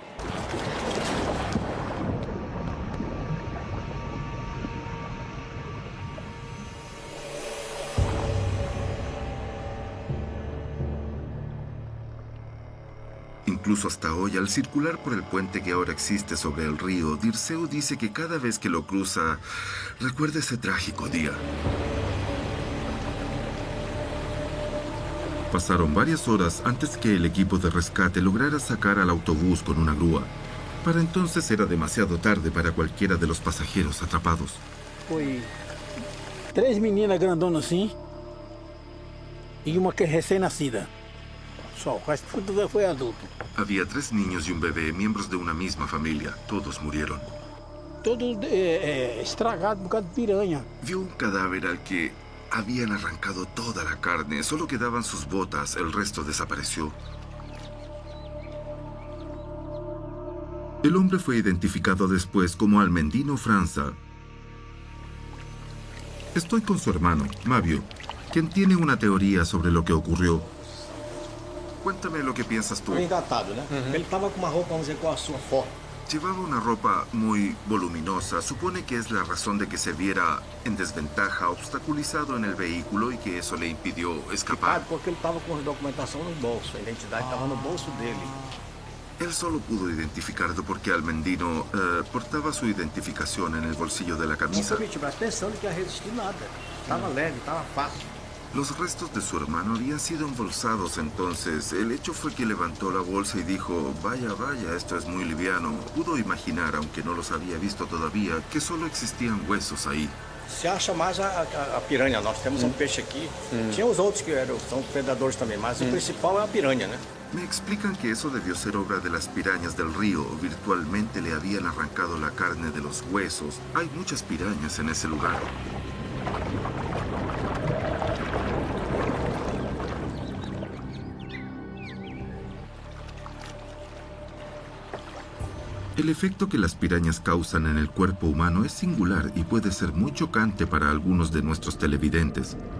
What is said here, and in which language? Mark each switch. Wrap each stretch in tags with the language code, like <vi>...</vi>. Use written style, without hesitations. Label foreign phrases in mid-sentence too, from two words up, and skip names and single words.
<es>Incluso hasta hoy, al circular por el puente que ahora existe sobre el río, Dirceu dice que cada vez que lo cruza, recuerda ese trágico día. Pasaron varias horas antes que el equipo de rescate lograra sacar al autobús con una grúa. Para entonces era demasiado tarde para cualquiera de los pasajeros atrapados.</es> <pt>Foi 3 meninas grandonas assim e uma que é recém-nascida. Só, o resto tudo foi adulto.</pt> <es>Había 3 niños y un bebé, miembros de una misma familia. Todos murieron.</es> <pt>Todo estragado por causa de piranha.</pt> <es>Vio un cadáver al que habían arrancado toda la carne. Solo quedaban sus botas. El resto desapareció. El hombre fue identificado después como Almendino França. Estoy con su hermano, Mavio, quien tiene una teoría sobre lo que ocurrió. Cuéntame lo que piensas tú.</es> <pt>Engatado, né? Ele tava com uma roupa, vamos dizer, com a sua foto.</pt> <es>Llevaba una ropa muy voluminosa. Supone que es la razón de que se viera en desventaja, obstaculizado en el vehículo y que eso le impidió escapar.</es> <pt>Porque ele tava com a documentação no bolso, a identidade tava no bolso dele.</pt> <es>Él solo pudo identificarlo porque Almendino portaba su identificación en el bolsillo de la camisa.</es> <pt>Pensando que ia resistir nada. Tava leve, tava fácil.</pt> <es>Los restos de su hermano habían sido embolsados entonces. El hecho fue que levantó la bolsa y dijo, vaya, vaya, esto es muy liviano. Pudo imaginar, aunque no los había visto todavía, que solo existían huesos ahí.</es> <pt>Se acha mais a piranha. Nós temos peixe aqui. Tinha os outros que são predadores também, mas o principal é a piranha, né?</pt> <es>Me explican que eso debió ser obra de las pirañas del río. Virtualmente le habían arrancado la carne de los huesos. Hay muchas pirañas en ese lugar. El efecto que las pirañas causan en el cuerpo humano es singular y puede ser muy chocante para algunos de nuestros televidentes.</es>